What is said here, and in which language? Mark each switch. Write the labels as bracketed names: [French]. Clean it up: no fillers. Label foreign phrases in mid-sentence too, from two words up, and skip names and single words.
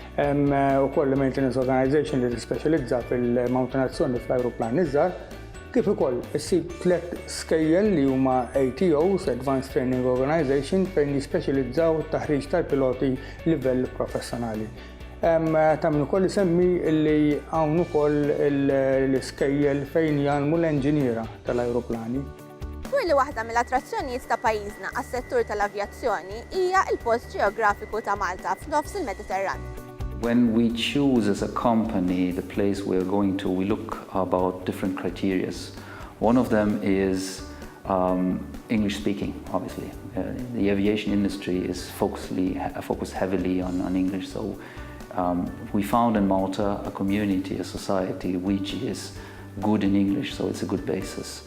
[Maltese] Ukoll [English] maintenance organization [Maltese] li tispeċjalizza fil-manutenzzjoni fl-ajruplani żgħar, kif ukoll issib 3 skejjel li huma ATOs, [English] Advanced Training Organization, [Maltese] fejn jispeċjalizzaw it-taħriġ tal-piloti livell professjonali. Tamnu ukoll isemmi li hawn ukoll l-iskejjel fejn jagħmlu l-enġiniera tal-ajruplani. Kulli waħda mill-attrazzjonijiet ta' pajjiżna għas-settur tal-avjazzjoni hija l-post ġeografiku ta' Malta f'nofs il-Mediterran. [English] When we choose as a company the place we're going to, we look about different criteria. One of them is English speaking, obviously. The aviation industry is focused heavily on English, so we found in Malta a community, a society which is good in English, so it's a good basis.